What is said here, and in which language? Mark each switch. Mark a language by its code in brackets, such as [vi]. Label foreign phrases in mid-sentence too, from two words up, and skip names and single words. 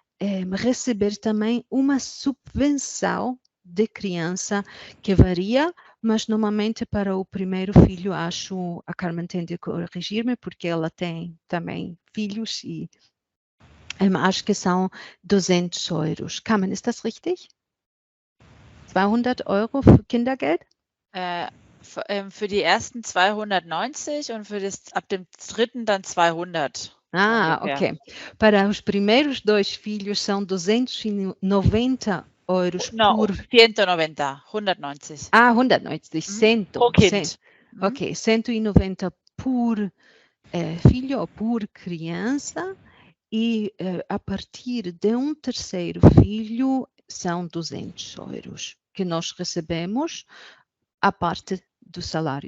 [pt] receber também uma subvenção de criança que varia, mas normalmente para o primeiro filho, acho, a Carmen tem de corrigir-me, porque ela tem também filhos e acho que são 200 euros. Carmen, [de] ist das richtig? 200 Euro für Kindergeld? Für die ersten 290 und ab dem dritten dann 200. Ah, ungefähr. ok. [pt] Para os primeiros 2 filhos são 290 euros por... 190, 190. Ah, 190, 100. [de] Pro Kind. [pt] Ok, 190 por filho ou por criança, e a partir de um terceiro filho são 200 euros que nós recebemos à parte do salário.